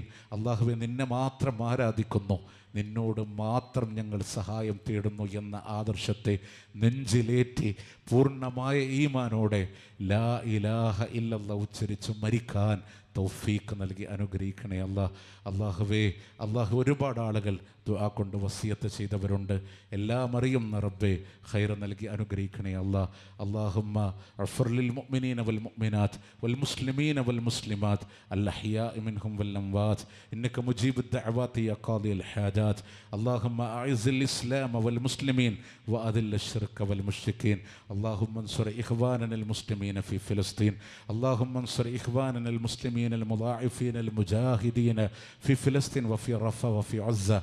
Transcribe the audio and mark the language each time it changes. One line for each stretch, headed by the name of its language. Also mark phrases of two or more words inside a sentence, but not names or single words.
Malayalam: അള്ളാഹുവേ, നിന്നെ മാത്രം ആരാധിക്കുന്നു, നിന്നോട് മാത്രം ഞങ്ങൾ സഹായം തേടുന്നു എന്ന ആദർശത്തെ നെഞ്ചിലേറ്റി പൂർണ്ണമായ ഈമാനോടെ
Arabic: لا إله إلا الله
Malayalam: ഉച്ചരിച്ച് മരിക്കാൻ തൗഫീഖ് നൽകി അനുഗ്രഹിക്കണേ അള്ളാഹു. ഒരുപാട് ആളുകൾ ദുആ കൊണ്ട് വസിയത്ത് ചെയ്തവരുണ്ട്. എല്ലാം അറിയുന്ന റബ്ബേ, ഖൈർ നൽകി അനുഗ്രഹിക്കണേ
Arabic: اللهم اغفر للمؤمنين والمؤمنات والمؤمنات والمسلمين والمسلمات الأحياء منهم والأموات إنك مجيب الدعوات يا قاضي الحاجات. اللهم أعز الإسلام والمسلمين وأذل الشرك والمشركين. اللهم انصر إخواننا المسلمين في فلسطين. اللهم انصر إخواننا المسلمين المضاعفين المجاهدين في فلسطين وفي رفح وفي عزة.